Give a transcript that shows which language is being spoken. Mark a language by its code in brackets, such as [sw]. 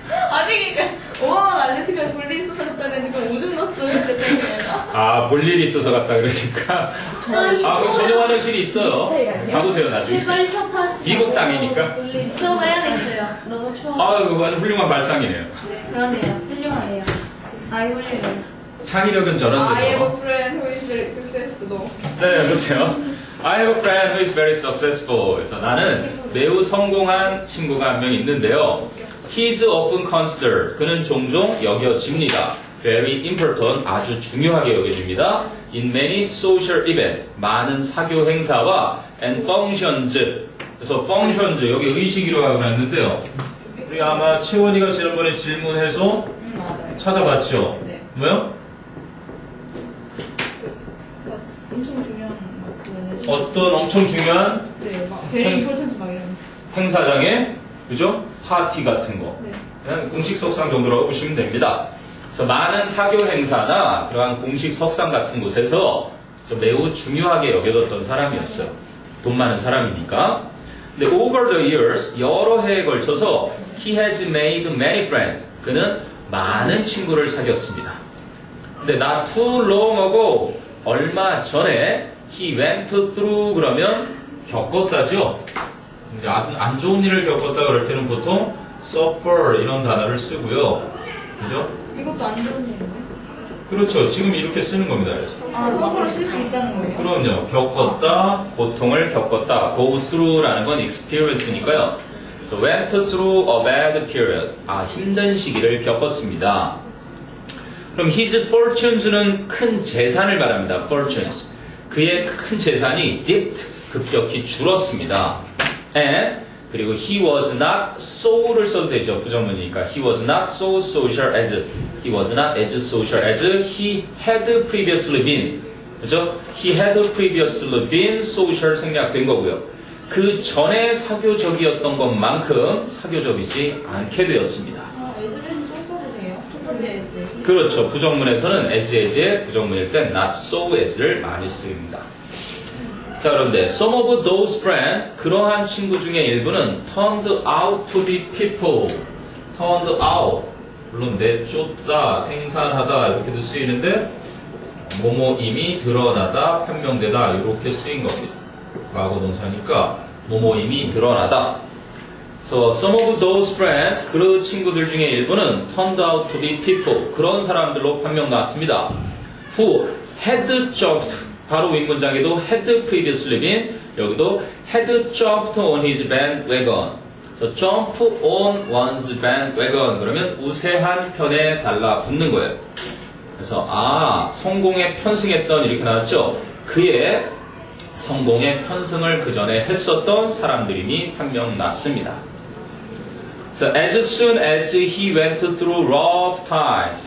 [ko] 아니 그러니까 오마만 알래스카 볼일 있어서 갔다는 건 오줌 넣었어 이때 때문에 아, 볼 일이 있어서 갔다 그러니까. 그럼 전용 화장실이 있어요. 가보세요, 나중에. 빨리 수업하세요. 미국 땅이니까. 수업을 해야겠어요. 너무 추워. 그거 아주 훌륭한 발상이네요. 그러네요. 훌륭하네요. 아이 훌륭해요. 창의력은 저런 [en] I have a [ko] 데서. [en] friend who is very successful. [ko] 네, 보세요. [en] I have a friend who is very successful. [ko] 그래서 나는 매우 성공한 친구가 한 명 있는데요. [en] He's often considered. [ko] 그는 종종 여겨집니다. [en] Very important. [ko] 아주 중요하게 여겨집니다. [en] In many social events. [ko] 많은 사교 행사와 [en] and functions. [ko] 그래서 functions. 여기 의식이라고 하고 있는데요. 우리 아마 채원이가 지난번에 질문해서 맞아요. 찾아봤죠? 네. 뭐요? 엄청 중요한 그 어떤 엄청 중요한 네, 막 [en] 베리 임포턴트 [ko] 막 이런. 행사장에 그죠? 파티 같은 거. 네. 그냥 공식 석상 정도라고 보시면 됩니다. 그래서 많은 사교 행사나 그러한 공식 석상 같은 곳에서 매우 중요하게 여겨졌던 사람이었어요. 돈 많은 사람이니까. [en] 근데 over the years, [ko] 여러 해에 걸쳐서 [en] he has made many friends. [ko] 그는 많은 친구를 사귀었습니다. [en] 근데 not too long ago, [ko] 얼마 전에 [en] he went through [ko] 그러면 겪었다죠. 안 좋은 일을 겪었다 그럴 때는 보통 suffer 이런 단어를 쓰고요. 그죠? 이것도 안 좋은 일인데? 그렇죠. 지금 이렇게 쓰는 겁니다. 그래서. 서브를 쓸 수 있다는 거예요? 그럼요. 겪었다, 고통을 겪었다. go through라는 건 experience니까요. [en] So went through a bad period. [ko] 힘든 시기를 겪었습니다. 그럼 [en] his fortunes [ko] 는 큰 재산을 말합니다. [en] fortunes. [ko] 그의 큰 재산이 dipped, 급격히 줄었습니다. [en] And [ko] 그리고 [en] he was not so [ko] 를 써도 되죠. 부정문이니까 [en] he was not so social as he was not as social as he had previously been. [ko] 그죠? [en] he had previously been social [ko] 생략된 거고요. 그 전에 사교적이었던 것만큼 사교적이지 않게 되었습니다. 애들은 소 써도 돼요? 첫 번째 애들. 그렇죠. 부정문에서는 as의 부정문일 땐 not so as를 많이 씁니다. [en] 자, 그런데 some of those friends, [ko] 그러한 친구 중에 일부는 [en] turned out to be people. turned out. [ko] 물론 내쫓다, 생산하다 이렇게도 쓰이는데 뭐뭐임이 드러나다, 판명되다 이렇게 쓰인 겁니다. 과거 동사니까 뭐뭐임이 드러나다. [en] So some of those friends, [ko] 그 친구들 중에 일부는 [en] turned out to be people. [ko] 그런 사람들로 판명 났습니다. [en] Who had jumped. [ko] 바로 윗문장에도 [en] had previously been, 여기도 had jumped on his bandwagon. So jump on one's bandwagon. [ko] 그러면 우세한 편에 달라붙는 거예요. 그래서 성공에 편승했던 이렇게 나왔죠. 그의 성공에 편승을 그 전에 했었던 사람들이니 판명 났습니다. [en] So as soon as he went through rough times.